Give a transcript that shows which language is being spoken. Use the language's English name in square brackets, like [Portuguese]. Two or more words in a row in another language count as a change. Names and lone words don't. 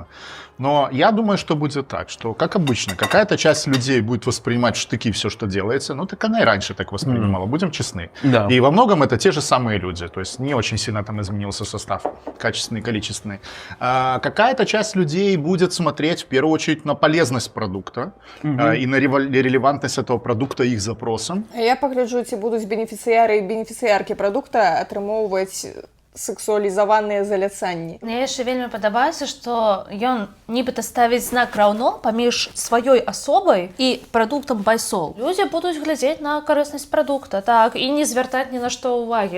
[Russian] Но я думаю, что будет так, что, как обычно, какая-то часть людей будет воспринимать в штыки все, что делается, ну, так она и раньше так воспринимала, будем честны. Да. И во многом это те же самые люди, то есть не очень сильно там изменился состав, качественный, количественный. Какая-то часть людей будет смотреть в первую очередь на полезность продукта и на релевантность этого продукта их запросам. [Belarusian] Я пагляджу, ці будуць бенефіцыяры і бенефіцыяркі прадукта атрымоўваць сексуалізаваныя заляцанні. Мне яшчэ вельмі падабаецца, што ён нібыта ставіць знак раўно паміж сваёй асобай і прадуктам байсол. Людзі будуць глядзець на карыснасць прадукта, так, і не звяртаць ні на што ўвагі.